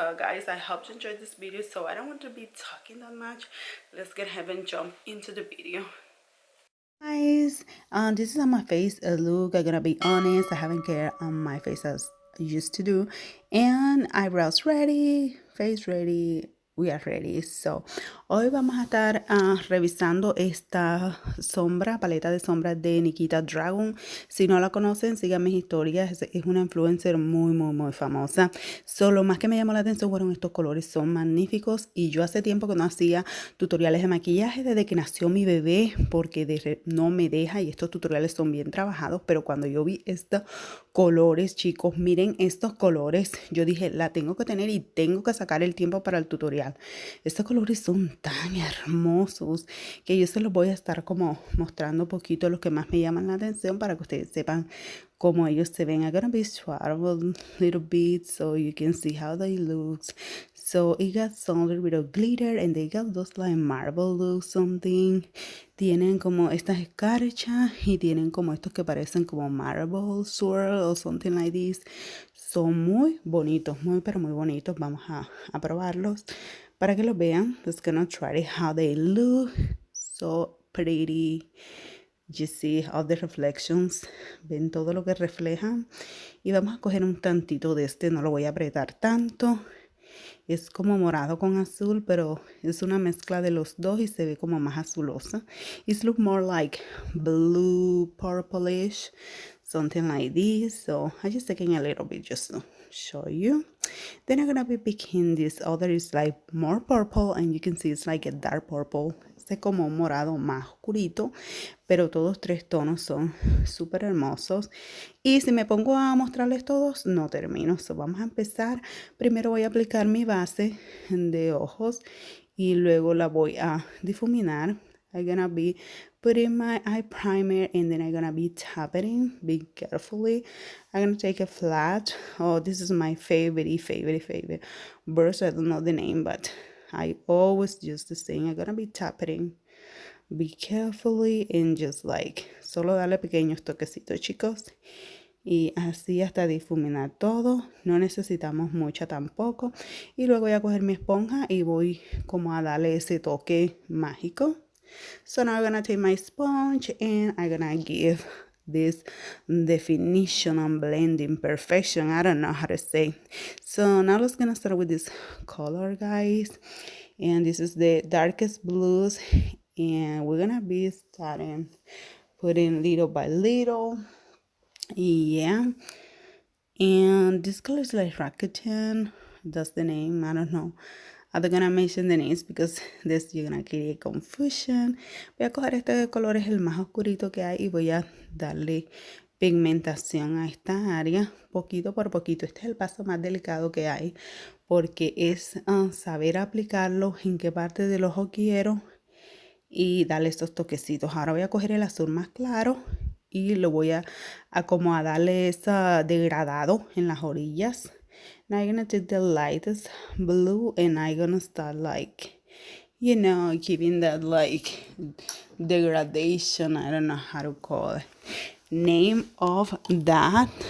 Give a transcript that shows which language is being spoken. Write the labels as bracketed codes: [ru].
[en] So guys, I hope you enjoyed this video. So I don't want to be talking that much. Let's get ahead and jump into the video. Guys, this is on my face a look. I'm gonna be honest, I haven't cared on my face as I used to do, and eyebrows ready, face ready, we are ready. [es] So hoy vamos a estar revisando esta paleta de sombras de Nikita Dragun. Si no la conocen, sigan mis historias. Es una influencer muy famosa. Lo más que me llamó la atención fueron estos colores, son magníficos, y yo hace tiempo que no hacía tutoriales de maquillaje desde que nació mi bebé, porque no me deja, y estos tutoriales son bien trabajados. Pero cuando yo vi estos colores, chicos, miren estos colores, yo dije, la tengo que tener y tengo que sacar el tiempo para el tutorial. Estos colores son tan hermosos que yo se los voy a estar como mostrando un poquito los que más me llaman la atención para que ustedes sepan cómo ellos se ven. [en] I'm gonna be swaddled a little bit so you can see how they look. So it got some little bit of glitter, and they got those like marble look something. [es] Tienen como estas escarchas y tienen como estos que parecen como marble swirl o [en] something like this. [es] Son muy bonitos, pero muy bonitos. Vamos a probarlos para que los vean. [en] Just gonna try how they look. So pretty. You see all the reflections. [es] Ven todo lo que reflejan. Y vamos a coger un tantito de este. No lo voy a apretar tanto. Es como morado con azul, pero es una mezcla de los dos y se ve como más azulosa. [en] It looks more like blue purplish, something like this. So I'm just taking a little bit just to show you. Then I'm gonna be picking this other, is like more purple, and you can see it's like a dark purple. [es] Este como un morado más oscurito, pero todos tres tonos son súper hermosos. Y si me pongo a mostrarles todos, no termino. So vamos a empezar. Primero voy a aplicar mi base de ojos y luego la voy a difuminar. [en] I'm gonna be putting my eye primer, and then I'm gonna be tapping be carefully. I'm gonna take a flat. Oh, this is my favorite brush. I don't know the name, but I always use this thing. I'm gonna be tapping be carefully, and just like [es] solo darle pequeños toquecitos, chicos, y así hasta difuminar todo. No necesitamos mucha tampoco. Y luego voy a coger mi esponja y voy como a darle ese toque mágico. [en] So now I'm gonna take my sponge and I'm gonna give this definition and blending perfection. I don't know how to say. So now let's gonna start with this color, guys. And this is the darkest blues, and we're gonna be starting putting little by little. Yeah, and this color is like Rakuten. That's the name. I don't know. I'm not gonna mention the names because this you're gonna create confusion. [es] Voy a coger este color, es el más oscurito que hay, y voy a darle pigmentación a esta área poquito por poquito. Este es el paso más delicado que hay porque es saber aplicarlo, en qué parte del ojo quiero y darle estos toquecitos. Ahora voy a coger el azul más claro y lo voy a como a darle ese degradado en las orillas. [en] Now I'm gonna take the lightest blue and I'm gonna start like, you know, giving that like degradation. I don't know how to call it. Name of that.